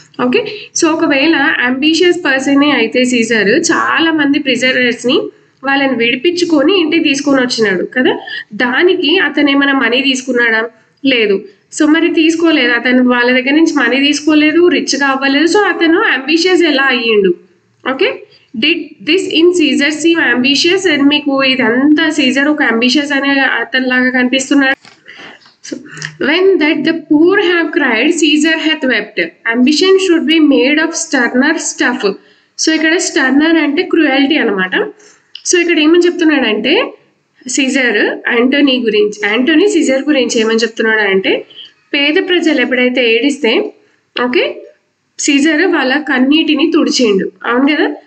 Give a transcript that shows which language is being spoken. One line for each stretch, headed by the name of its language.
Telugu: Okay, so ఒకవేళ ambitious పర్సనే అయితే Caesar చాలా మంది ప్రిజనర్స్ని వాళ్ళని విడిపించుకొని ఇంటికి తీసుకొని వచ్చినాడు కదా, దానికి అతను ఏమైనా మనీ తీసుకున్నాడా? లేదు. సో మరి తీసుకోలేదు, అతను వాళ్ళ దగ్గర నుంచి మనీ తీసుకోలేదు, రిచ్గా అవ్వలేదు. సో అతను అంబిషియస్ ఎలా అయ్యిండు? Okay,
English: Did this in Caesar seem ambitious?
Telugu: And మీకు ఇదంతా సీజర్ ఒక అంబిషియస్ అనే అతనిలాగా కనిపిస్తున్నాడు.
English: So, when that the poor have cried, Caesar hath wept. Ambition should be made of sterner stuff.
Telugu: So ఇక్కడ స్టర్నర్ అంటే క్రూయల్టీ అనమాట. సో ఇక్కడ ఏమని చెప్తున్నాడంటే, సీజర్ యాంటనీ సీజర్ గురించి ఏమని చెప్తున్నాడు అంటే, పేద ప్రజలు ఎప్పుడైతే ఏడిస్తే, ఓకే, సీజర్ వాళ్ళ కన్నీటిని తుడిచిండు, అవును కదా.